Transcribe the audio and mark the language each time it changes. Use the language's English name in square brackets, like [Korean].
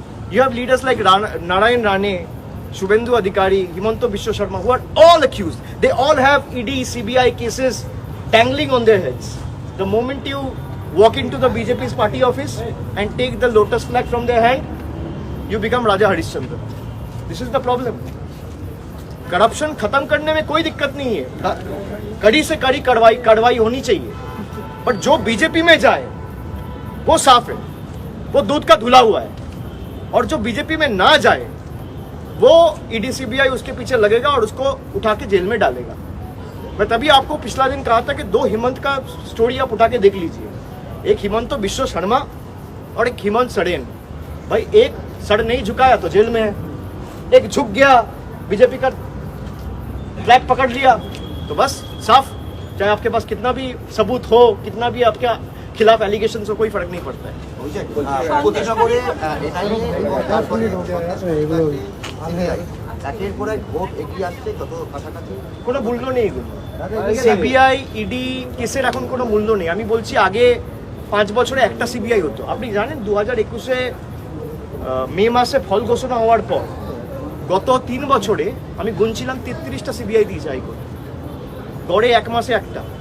[English] You have leaders like Narayan Rane, Shubhendu Adhikari, Himanta Biswa Sharma, who are all accused. They all have ED, CBI cases dangling on their heads. The moment you walk into the BJP's party office and take the lotus flag from their hand, you become Raja Harishchandra. This is the problem. [Hindi] Corruption खत्म करने में कोई दिक्कत नहीं है, कड़ी से कड़ी कार्रवाई होनी चाहिए, पर जो बीजेपी में जाए वो साफ है, वो दूध का धुला हुआ है, और जो बीजेपी में ना जाए वो ईडी सीबीआई उसके पीछे लगेगा और उसको उठा के जेल में डालेगा। मैं तभी आपको पिछला दिन कहा था कि दो हिमंत का स्टोरी आप उठा के देख लीजिए, एक हिमंत बिश्व शर्मा और एक हिमंत सड़ेन। भाई एक सड़ नहीं झुकाया तो जेल में है, एक झुक गया बीजेपी का फ्लैग पकड़ लिया तो बस साफ। चाहे आपके पास कितना भी सबूत हो, कितना भी आपके खिलाफ एलिगेशन हो, कोई फर्क नहीं पड़ता है। [Bangla] প্রতিনগরে এনআইএ এবং তারপরে সিবিআই একের পর এক ভোট এগিয়ে আসছে, যত কাছাকাছি কোনো মূল্য নেই এগুলো। সিবিআই ইডি কেসের এখন কোনো মূল্য নেই। আমি বলছি আগে 5 বছরে একটা সিবিআই হতো। আপনি জানেন 2021-এ মে মাসে ফল ঘোষণা হওয়ার পর গত 3 বছরে আমি গুনছিলাম 33টা সিবিআই দিয়েছে হাইকোর্ট, গড়ে 1 মাসে একটা।